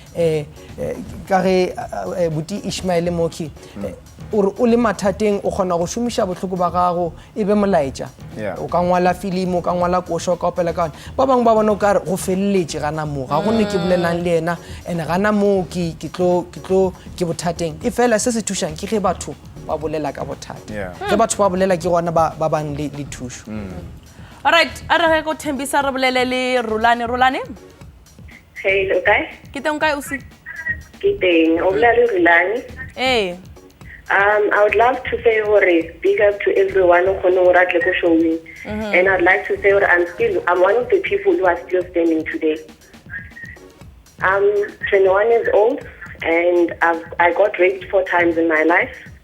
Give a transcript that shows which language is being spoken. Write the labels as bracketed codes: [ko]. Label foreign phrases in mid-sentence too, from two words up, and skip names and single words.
[nso] ka ge buti Ishmael Moki o le mathateng o kgona go šomiša bohloko ba gago e be molaetša o ka ngwala filimo o ka ngwala koša o ka opela ka one ba bangwe ba bona o ka re go feleletše gana moo ga gonne ke bolelang le ena and gana moo ke bothateng e fela se se thušang ke ge batho ba bolela ka bothata ge batho ba bolela ke gona ba bang le thušo alright a re ge go thembisa re bolele le Rulane [en] Hello, guys. [nso] Ke teng kae o se? Ke teng. O bolela le Rulane. [en] I would love to say big up to everyone who [nso] ratle ko [en] showing. And I'd like to say I'm one of the people who are still standing today. I'm 21 years old and I got raped 4 times in my life.